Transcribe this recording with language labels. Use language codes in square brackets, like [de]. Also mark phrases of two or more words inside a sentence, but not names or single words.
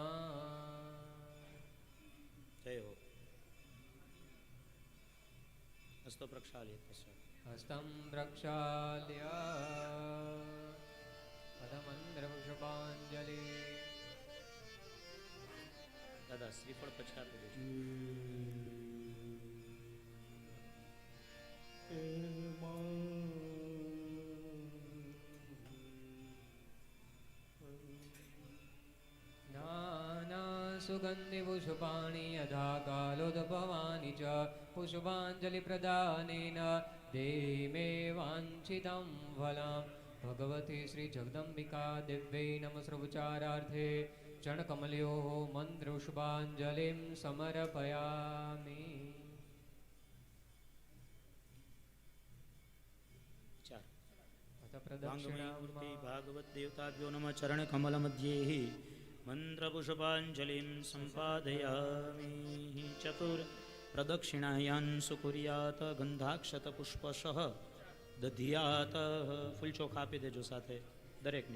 [sa] જય હો હસ્તો પ્રક્ષાલિત હસ્તં પ્રક્ષાલ્ય પદમંત્ર પુષ્પાંજલિ [gu] દાદા શ્રીફળ પછી આપી દેજો. [sa] सुगन्धिपुष्पाणि यथा कालोद्भवानि च पुष्पाञ्जलिप्रदानेन देहि मे वाञ्छितं फलं भगवती श्रीजगदम्बिका दिव्यै नमस्रोपचारार्थे चरणकमलयोः मन्त्रोष्पाञ्जलिं समर्पयामि. [gu] ચાર. [sa] अथ प्रदक्षिणां વાંગમયમૂર્તિ ભાગવત દેવતાભ્યો નમઃ ચરણ કમલ મધ્યે મંત્રપુષ્પાંજલિં સંપાદયામિ. ચતુર પ્રદક્ષિણાયાન સુકુર્યાત ગંધાક્ષત પુષ્પશઃ દધિયાત. [gu] ફૂલચોખ આપી દેજો સાથે દરેકને.